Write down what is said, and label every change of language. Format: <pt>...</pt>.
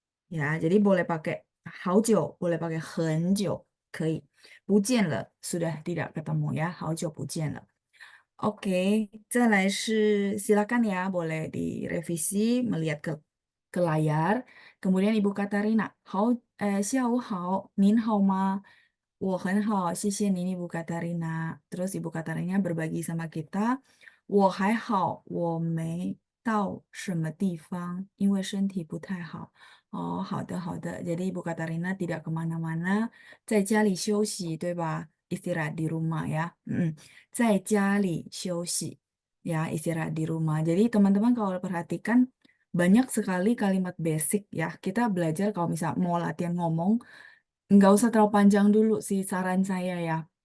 <id>Ya, jadi boleh pakai 好久, boleh pakai 很久,</id> <zh>可以. 不见了,</zh> <id>sudah tidak ketemu ya.</id> <zh>好久不见了.</zh> <id>Oke,</id> <zh>再来是</zh> <id>silakan ya, boleh direvisi, melihat ke layar. Kemudian</id> <zh>Ibu Katarina, 下午好, 您好吗? 我很好，谢谢您 Ibu Katarina.</zh> <id>Terus Ibu Katarina berbagi sama kita,</id> <zh>我还好，我没到什么地方，因为身体不太好。 Oh, 好的好的.</zh> <id>Jadi Ibu Katarina tidak kemana-mana,</id> <zh>在家里休息，对吧?</zh> <id>Istirahat di rumah ya.</id> <zh>在家里休息,</zh> <id>ya istirahat di rumah. Jadi teman-teman kalau perhatikan banyak sekali kalimat basic ya. Kita belajar kalau misal mau latihan ngomong, nggak usah terlalu panjang dulu sih saran saya ya.</id>